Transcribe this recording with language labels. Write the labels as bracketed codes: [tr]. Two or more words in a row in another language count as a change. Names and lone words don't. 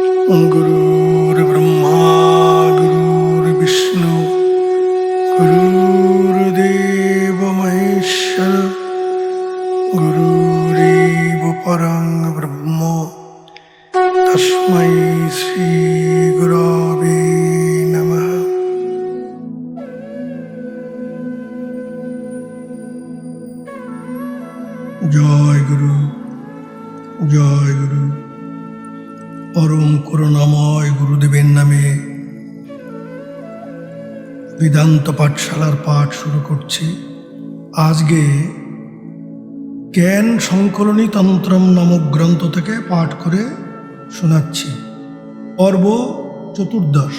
[sa] गुरुर्ब्रह्मा गुरुर्विष्णु गुरुर्देव महेश्वर गुरुरेव परं ब्रह्म तस्मै श्री गुरवे नमः। जय गुरु जय गुरु। [bn] परम করুণাময় গুরুদেবের নামে বেদান্ত পাঠশালার পাঠ শুরু করছি। আজকে জ্ঞান সংকলনী তন্ত্রম নামক গ্রন্থ থেকে পাঠ করে শোনাচ্ছি। পর্ব চতুর্দশ।